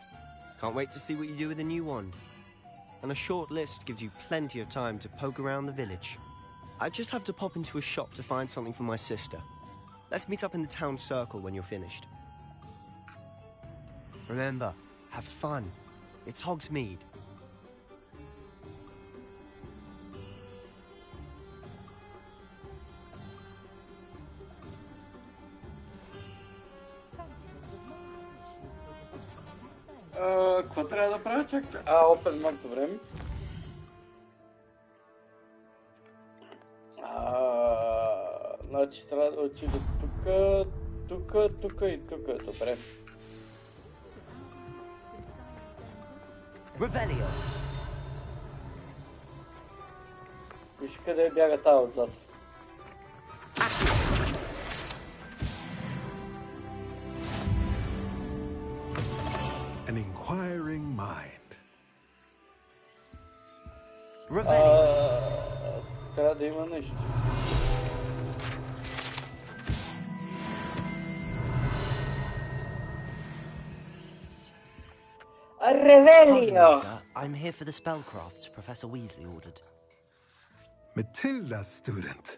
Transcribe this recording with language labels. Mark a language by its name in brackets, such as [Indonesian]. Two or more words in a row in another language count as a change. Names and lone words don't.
[English] Can't wait to see what you do with the new wand. And a short list gives you plenty of time to poke around the village. I just have to pop into a shop to find something for my sister. Let's meet up in the town circle when you're finished. Remember, have fun. It's Hogsmeade. [Bulgarian] Какво трябва да правя? Чакай. Open малко време. Значи трябва да отида тук и тук. Добре. Revelio. Виж къде бяга тази отзад. [English] An inquiring mind. Revelio. [Bulgarian] Трябва да има нещо. [English] Pardon me, Revelio! sir. I'm here for the spellcrafts Professor Weasley ordered. Matilda, student.